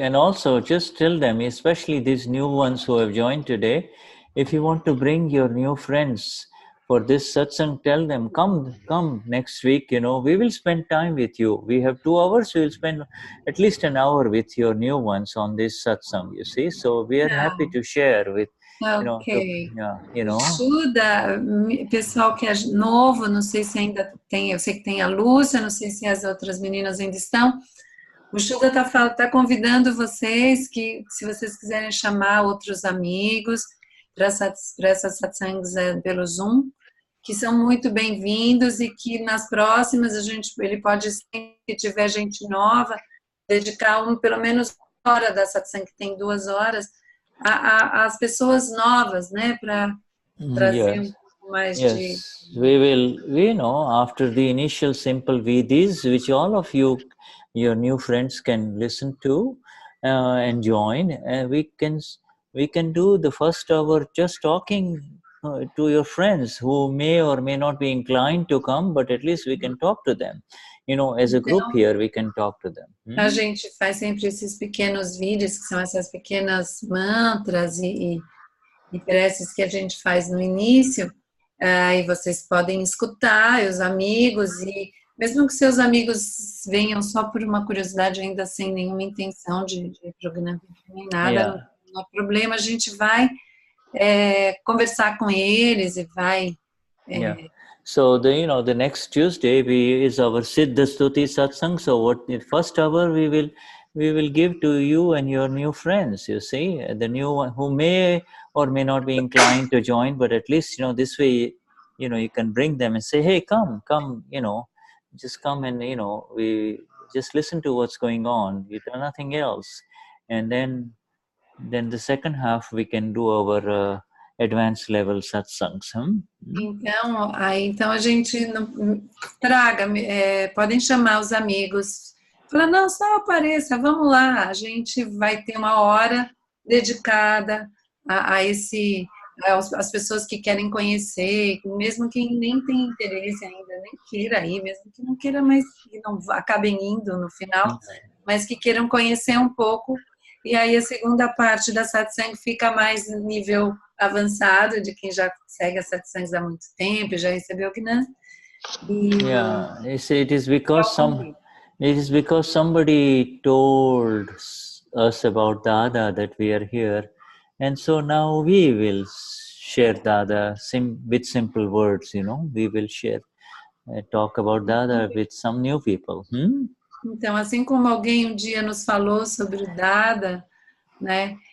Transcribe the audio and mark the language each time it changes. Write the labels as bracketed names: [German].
[English] And also just tell them, especially these new ones who have joined today, if you want to bring your new friends for this satsang, tell them, come next week, we will spend time with you. We have 2 hours, we will spend at least an hour with your new ones on this satsang, you see. So we are happy to share with Ok. You know. [Portuguese] Shuddha, pessoal que é novo, não sei se ainda tem, eu sei que tem a Lúcia, não sei se as outras meninas ainda estão. O Shuddha tá convidando vocês que, se vocês quiserem chamar outros amigos para essas satsangs pelo Zoom, que são muito bem-vindos e que nas próximas ele pode, se tiver gente nova, dedicar pelo menos uma hora da satsang, que tem 2 horas, às pessoas novas, né, para trazer um pouco mais de... [English] We know, after the initial simple vidis, which all of you, your new friends can listen to and join, we can do the first hour just talking to your friends who may or may not be inclined to come, but at least we can talk to them. You know, as a group here, we can talk to them. [Portuguese] A gente faz sempre esses pequenos vídeos, que são essas pequenas mantras e preces que a gente faz no início, e vocês podem escutar, e os amigos, e mesmo que seus amigos venham só por uma curiosidade, ainda sem nenhuma intenção de programa nem nada, não há problema, a gente vai conversar com eles e vai... [English] So the next Tuesday is our Siddha Stuti Satsang. So the first hour we will give to you and your new friends. You see, the new one who may or may not be inclined to join, but at least this way, you can bring them and say, hey, come, just come and we just listen to what's going on. We do nothing else, and then the second half we can do our advanced level satsangs. [Portuguese] Então a gente traga, podem chamar os amigos, falar, não, só apareça, vamos lá, a gente vai ter uma hora dedicada às pessoas que querem conhecer, mesmo quem nem tem interesse ainda, nem queira ir, mesmo que não queira, mas que não acabem indo no final, mas que queiram conhecer um pouco. E aí a segunda parte da satsang fica mais no nível avançado, de quem já segue a satsangs há muito tempo, já recebeu o Gnan. [English] It is because somebody told us about Dada that we are here, and so now we will share Dada with simple words. We will share, talk about Dada with some new people. [Portuguese] Então, assim como alguém dia nos falou sobre o Dada, né?